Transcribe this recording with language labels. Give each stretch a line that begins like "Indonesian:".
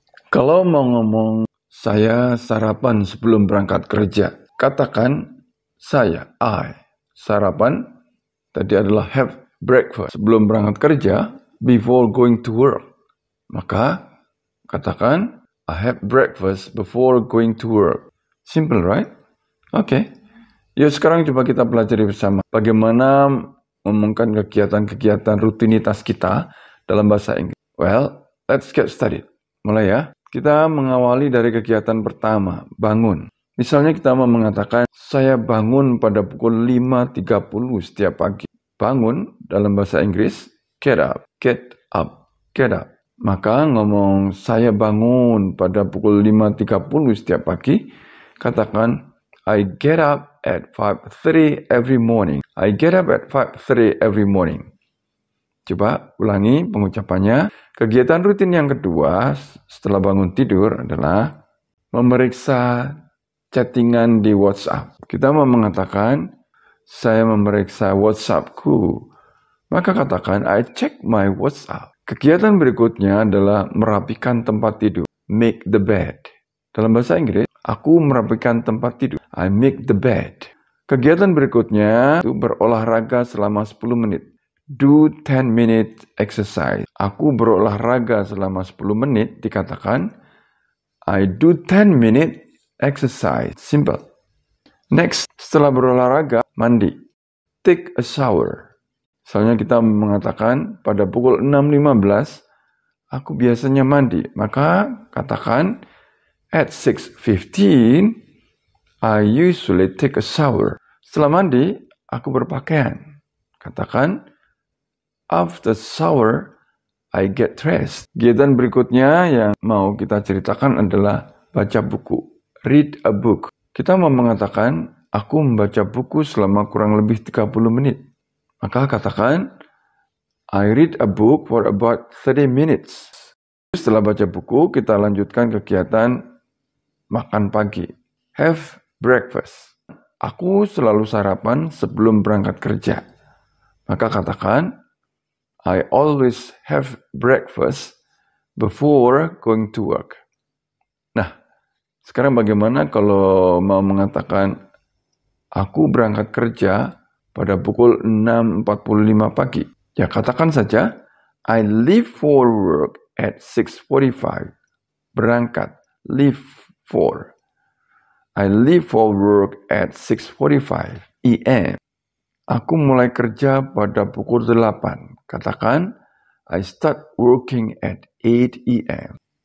Indonesian: Kalau mau ngomong, saya sarapan sebelum berangkat kerja, katakan, saya, I, sarapan, tadi adalah
English: have breakfast,
Indonesian: sebelum berangkat kerja,
English: before going to work.
Indonesian: Maka katakan,
English: I have breakfast before going to work. Simple, right? Oke.
Indonesian: Yuk sekarang coba kita pelajari bersama bagaimana ngomongkan kegiatan-kegiatan rutinitas kita dalam bahasa Inggris.
English: Well, let's get started.
Indonesian: Mulai ya. Kita mengawali dari kegiatan pertama, bangun. Misalnya kita mau mengatakan, saya bangun pada pukul 5.30 setiap pagi. Bangun dalam bahasa Inggris,
English: get up, get up, get up.
Indonesian: Maka ngomong saya bangun pada pukul 5.30 setiap pagi, katakan,
English: I get up at 5:30 every morning. I get up at 5:30 every morning.
Indonesian: Coba ulangi pengucapannya. Kegiatan rutin yang kedua setelah bangun tidur adalah memeriksa chattingan di WhatsApp. Kita mau mengatakan, saya memeriksa WhatsAppku. Maka katakan,
English: I check my WhatsApp.
Indonesian: Kegiatan berikutnya adalah merapikan tempat tidur.
English: Make the bed.
Indonesian: Dalam bahasa Inggris, aku merapikan tempat tidur.
English: I make the bed.
Indonesian: Kegiatan berikutnya itu berolahraga selama 10 menit.
English: Do 10 minute exercise.
Indonesian: Aku berolahraga selama 10 menit dikatakan
English: I do 10 minute exercise. Simple. Next,
Indonesian: setelah berolahraga, mandi.
English: Take a shower.
Indonesian: Misalnya kita mengatakan pada pukul 6.15 aku biasanya mandi. Maka katakan
English: at 6:15 I usually take a shower.
Indonesian: Setelah mandi, aku berpakaian. Katakan,
English: after shower, I get dressed.
Indonesian: Kegiatan berikutnya yang mau kita ceritakan adalah baca buku.
English: Read a book.
Indonesian: Kita mau mengatakan, aku membaca buku selama kurang lebih 30 menit. Maka katakan,
English: I read a book for about 30 minutes.
Indonesian: Setelah baca buku, kita lanjutkan kegiatan makan pagi.
English: Have breakfast.
Indonesian: Aku selalu sarapan sebelum berangkat kerja. Maka katakan,
English: I always have breakfast before going to work.
Indonesian: Nah, sekarang bagaimana kalau mau mengatakan, aku berangkat kerja pada pukul 6.45 pagi. Ya, katakan saja,
English: I leave for work at 6:45.
Indonesian: Berangkat,
English: leave for. I leave for work at 6:45 a.m.
Indonesian: Aku mulai kerja pada pukul 8. Katakan,
English: I start working at 8 a.m.